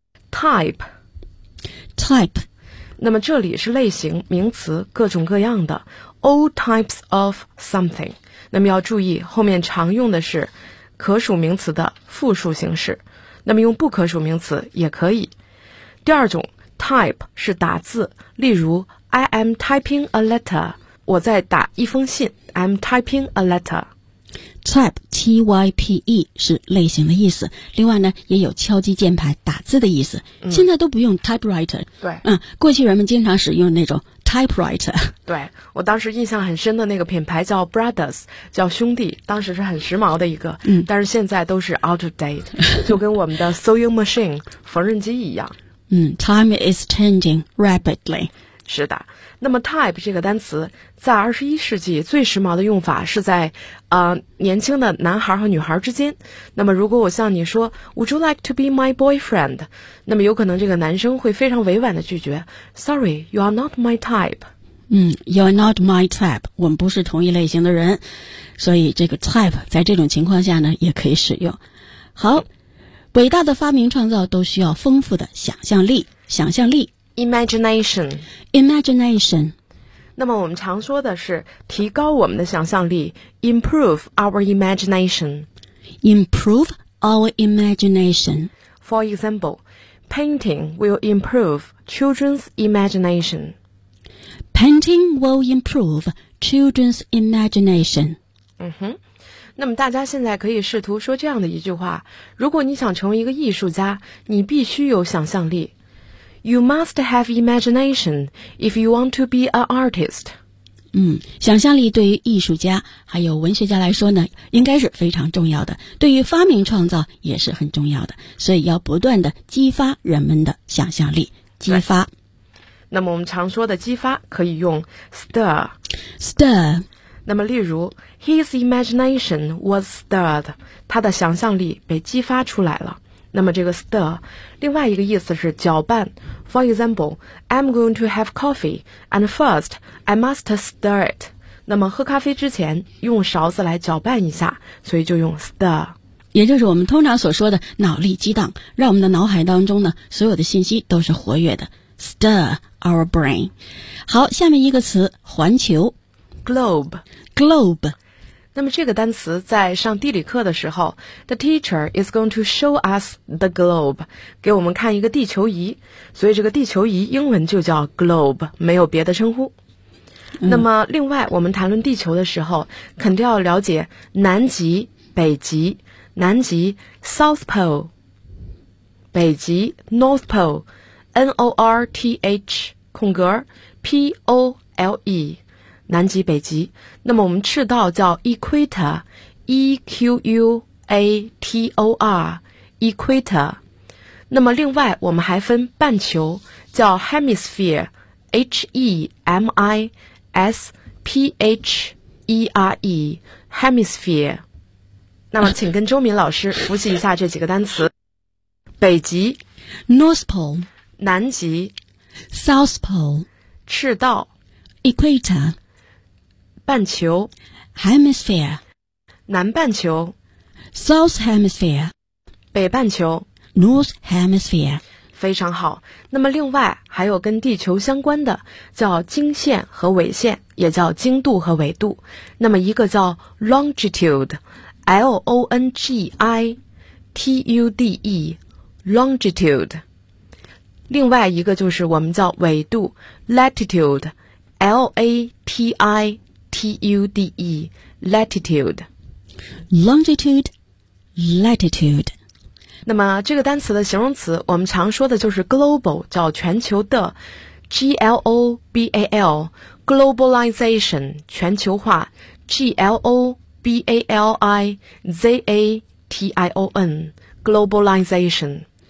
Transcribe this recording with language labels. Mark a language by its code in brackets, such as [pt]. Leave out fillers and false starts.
[en] Type， type， [zh] 那么这里是类型名词，各种各样的， [en] all types of something。 [zh] 那么要注意后面常用的是可数名词的复数形式，那么用不可数名词也可以。第二种 type 是打字，例如 [en] I am typing a letter， [zh] 我在打一封信， [en] I'm typing a letter。 [zh] type T-Y-P-E 是类型的意思，另外呢也有敲击键盘打字的意思。现在都不用 typewriter。对，过去人们经常使用那种 typewriter。对，我当时印象很深的那个品牌叫 Brothers， 叫兄弟，当时是很时髦的一个。但是现在都是 [en] out of date， [zh] 就跟我们的 sewing machine 缝纫机一样。 [en] Time is changing rapidly。 [zh] 是的。那么 type 这个单词在21世纪最时髦的用法是在年轻的男孩和女孩之间。那么如果我向你说 [en] Would you like to be my boyfriend， [zh] 那么有可能这个男生会非常委婉的拒绝， [en] Sorry， you are not my type。 You are not my type， [zh] 我们不是同一类型的人。所以这个 type 在这种情况下呢也可以使用。好，伟大的发明创造都需要丰富的想象力，想象力 [en] Imagination， imagination。 [zh] 那么我们常说的是提高我们的想象力， [en] improve our imagination， improve our imagination。 For example， painting will improve children's imagination， Painting will improve children's imagination. [zh] 嗯哼，那么大家现在可以试图说这样的一句话：如果你想成为一个艺术家，你必须有想象力。 [en] You must have imagination if you want to be an artist. [zh] 想象力对于艺术家还有文学家来说呢，应该是非常重要的，对于发明创造也是很重要的，所以要不断的激发人们的想象力，激发。那么我们常说的激发可以用 stir. [en] Stir. [zh] 那么例如 [en] his imagination was stirred. [zh] 他的想象力被激发出来了。那么这个 stir 另外一个意思是搅拌。 [en] For example, I'm going to have coffee, and first, I must stir it. [zh] 那么喝咖啡之前用勺子来搅拌一下，所以就用 stir。也就是我们通常所说的脑力激荡，让我们的脑海当中呢所有的信息都是活跃的。 [en] Stir our brain. [zh] 好，下面一个词，环球。 [en] Globe. Globe. [zh] 那么这个单词在上地理课的时候 [en] The teacher is going to show us the globe [zh] 给我们看一个地球仪，所以这个地球仪英文就叫 globe， 没有别的称呼。那么另外我们谈论地球的时候肯定要了解南极、北极。南极 South Pole， 北极 North Pole， N-O-R-T-H 空格 P-O-L-E，南极、北极。那么我们赤道叫 equator， E-Q-U-A-T-O-R， equator。那么另外我们还分半球叫 hemisphere， H-E-M-I-S-P-H-E-R-E， hemisphere。那么请跟周敏老师复习一下这几个单词。北极 [en] North Pole， [zh] 南极 [en] South Pole， [zh] 赤道 [en] equator， [zh] 半球 [en] hemisphere， [zh] 南半球 [en] south hemisphere， [zh] 北半球 [en] north hemisphere。 [zh] 非常好。那么另外还有跟地球相关的叫经线和纬线，也叫经度和纬度。那么一个叫 longitude， L-O-N-G-I-T-U-D-E， longitude。另外一个就是我们叫纬度 latitude， L-A-T-I T-U-D-E Latitude [en] Longitude Latitude。 [zh] 那么这个单词的形容词我们常说的就是 Global， 叫全球的 G-L-O-B-A-L Globalization， 全球化 G-L-O-B-A-L-I-Z-A-T-I-O-N Globalization。